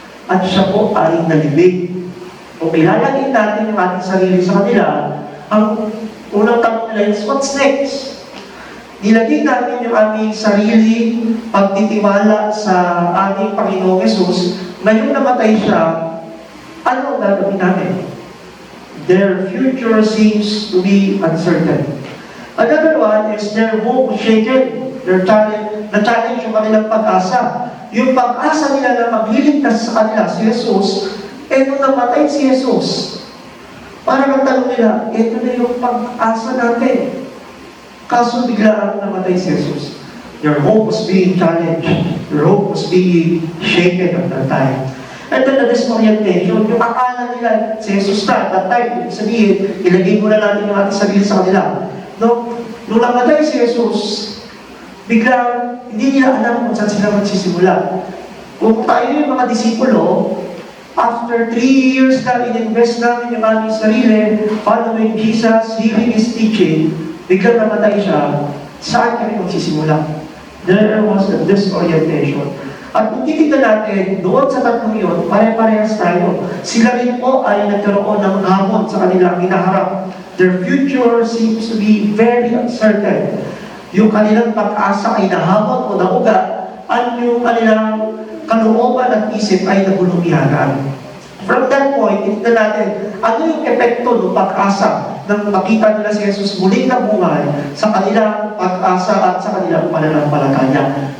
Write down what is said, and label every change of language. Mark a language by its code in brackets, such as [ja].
[tl] At siya po ay nalibig. Kung ilalagay natin yung ating sarili sa kanila, ang unang tanong nila is, [en] what's next? [tl] Nilagay natin yung aming sarili pagtitiwala sa ating Panginoong Jesus. Ngayong namatay siya, ano ang gagawin natin? [en] Their future seems to be uncertain. Another one is their hope shaken. [tl] Na-challenge yung kanilang pag-asa. Yung pag-asa nila na magliligtas sa kanila si Jesus, nung namatay si Jesus, parang ang tanong nila, ito na yung pag-asa natin. Kaso biglaan namatay si Jesus. [en] Your hope was being challenged. Your hope was being shaken at that time. And then the disorientation, [tl] yung akala nila si Jesus na, [en] at that time, [tl] sabihin, ilagay mo na natin yung ating sarili sa kanila. Nung namatay si Jesus, biglang hindi nila alam kung saan sila magsisimula. Kung tayo yung mga disipulo, [en] after 3 years [tl] na in-invest namin yung aming sarili, [en] following Jesus, hearing His teaching, [tl] biglang namatay siya, saan kami magsisimula? [en] There was a disorientation. [tl] At kung titignan natin, doon sa tatlong yun, pare-parehas tayo. Sila rin po ay nagkaroon ng hamon sa kanilang hinaharap. [en] Their future seems to be very uncertain. [tl] Yung kanilang pag-asa ay nahamon o nauga, at yung kanilang kalooban at isip ay nagulumihanan. [en] From that point, [tl] titignan natin, ano yung epekto ng pag-asa nang makita nila si Jesus muling nabuhay sa kanilang pag-asa at sa kanilang pananampalataya.